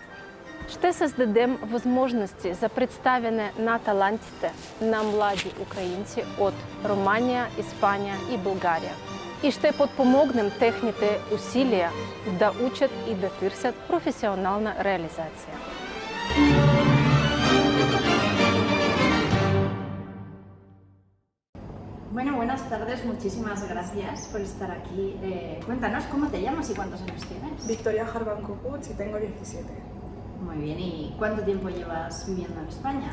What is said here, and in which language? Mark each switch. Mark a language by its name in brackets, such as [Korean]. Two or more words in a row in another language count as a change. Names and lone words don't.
[Bulgarian] Ще създадем възможности за представяне на талантите на млади украинци от Румъния, Испания и България. И ще подпомогнем техните усилия да учат и да търсят професионална реализация. [Spanish] Bueno, buenas tardes, muchísimas gracias por estar aquí. Cuéntanos, ¿cómo te llamas y cuántos años tienes? Victoria Jarban Copuch y tengo 17. Muy bien, ¿y cuánto tiempo llevas viviendo en España?